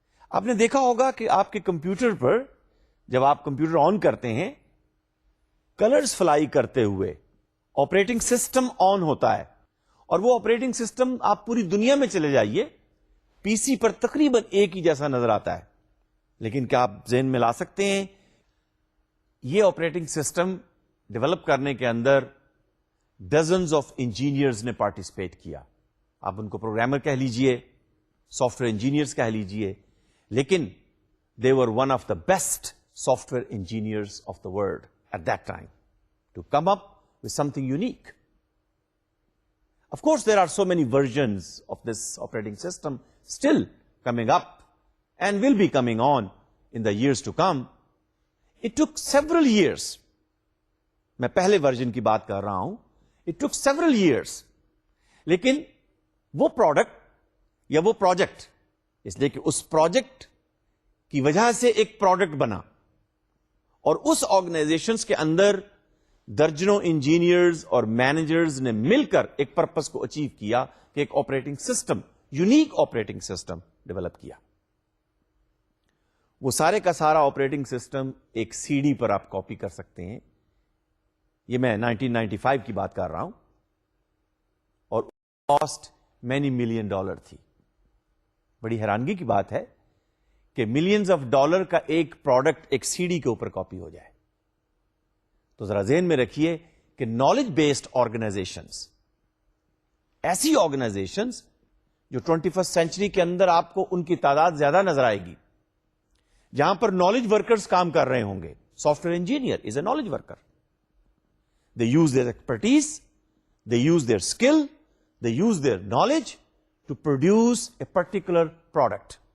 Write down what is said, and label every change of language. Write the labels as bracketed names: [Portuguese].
[Urdu] آپ نے دیکھا ہوگا کہ آپ کے کمپیوٹر پر جب آپ کمپیوٹر آن کرتے ہیں، کلرز فلائی کرتے ہوئے آپریٹنگ سسٹم آن ہوتا ہے، اور وہ آپریٹنگ سسٹم آپ پوری دنیا میں چلے جائیے، پی سی پر تقریباً ایک ہی جیسا نظر آتا ہے. لیکن کیا آپ ذہن میں لا سکتے ہیں یہ آپریٹنگ سسٹم ڈیولپ کرنے کے اندر ڈزنز آف انجینئرز نے پارٹیسپیٹ کیا. آپ ان کو پروگرامر کہہ لیجئے، سافٹ ویئر انجینئرز کہہ لیجئے، لیکن [English] they were one of the best software engineers of the world at that time to come up with something unique. Of course, there are so many versions of this operating system still coming up and will be coming on in the years to come. It took several years. [Urdu] میں پہلے version کی بات کر رہا ہوں. [English] It took several years. [Urdu] لیکن وہ product یا وہ پروجیکٹ، اس لیے کہ اس پروجیکٹ کی وجہ سے ایک پروڈکٹ بنا، اور اس آرگنائزیشنز کے اندر درجنوں انجینئرز اور مینیجرز نے مل کر ایک پرپس کو اچیو کیا کہ ایک operating system, unique operating system develop کیا. وہ سارے کا سارا آپریٹنگ سسٹم ایک سی ڈی پر آپ کاپی کر سکتے ہیں. یہ میں 1995 کی بات کر رہا ہوں، اور کاسٹ مینی ملین ڈالر تھی. بڑی حیرانگی کی بات ہے کہ ملینز آف ڈالر کا ایک پروڈکٹ ایک سی ڈی کے اوپر کاپی ہو جائے. تو ذرا ذہن میں رکھیے کہ نالج بیسڈ آرگنائزیشنز، ایسی آرگنائزیشنز جو 21st سینچری کے اندر آپ کو ان کی تعداد زیادہ نظر آئے گی، جہاں پر نالج ورکرز کام کر رہے ہوں گے. [English] Software engineer is a knowledge worker. They use their expertise, they use their skill, they use their knowledge to produce a particular product.